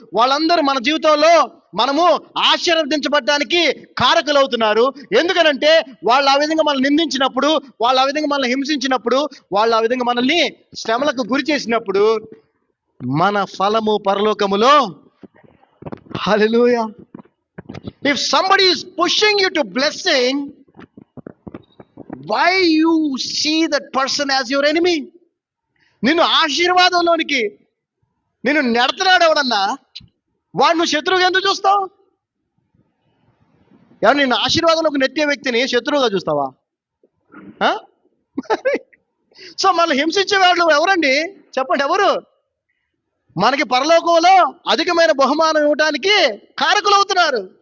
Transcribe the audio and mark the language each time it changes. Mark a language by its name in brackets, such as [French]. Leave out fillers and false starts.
[Telugu] వాళ్ళందరూ మన జీవితంలో మనము ఆశీర్వదించబడడానికి కారకులు అవుతున్నారు. ఎందుకనంటే వాళ్ళు ఆ విధంగా మనల్ని నిందించినప్పుడు, వాళ్ళు ఆ విధంగా మనల్ని హింసించినప్పుడు, వాళ్ళు ఆ విధంగా మనల్ని శ్రమలకు గురి చేసినప్పుడు మన ఫలము పరలోకములో. హల్లెలూయా. [English] If somebody is pushing you to blessing, why you see that person as your enemy? [Telugu] నిన్ను ఆశీర్వాదంలోనికి నిన్ను నెడతనాడు ఎవడన్నా, వాడు నువ్వు శత్రువుగా ఎందుకు చూస్తావు? ఎవరు నిన్ను ఆశీర్వాదంలోకి నెట్టే వ్యక్తిని శత్రువుగా చూస్తావా? సో మనల్ని హింసించే వాళ్ళు ఎవరండి చెప్పండి? ఎవరు? మనకి పరలోకంలో అధికమైన బహుమానం ఇవ్వడానికి కారకులు అవుతున్నారు.